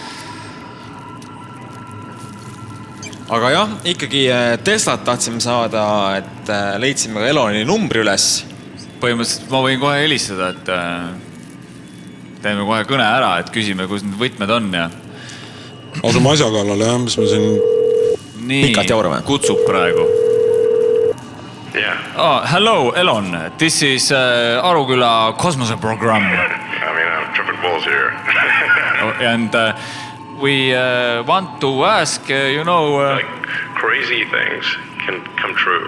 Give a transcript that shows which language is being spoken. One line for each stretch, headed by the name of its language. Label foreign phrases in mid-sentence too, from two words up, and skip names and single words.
Estonian: Aga jah, ikkagi Teslat tahtsime saada, et leidsime ka Eloni numbri üles. Põhimõtteliselt ma võin kohe helistada, et teeme kohe kõne ära, et küsime, kus need võtmed on ja... Asume asja kallale, jah, mis me siin... Nii, kutsub praegu.
English: Yeah. Hello, Elon. This is Aruküla kosmoseprogramm. I mean, trumpet balls here. And we want to ask, you know... like crazy things can come true.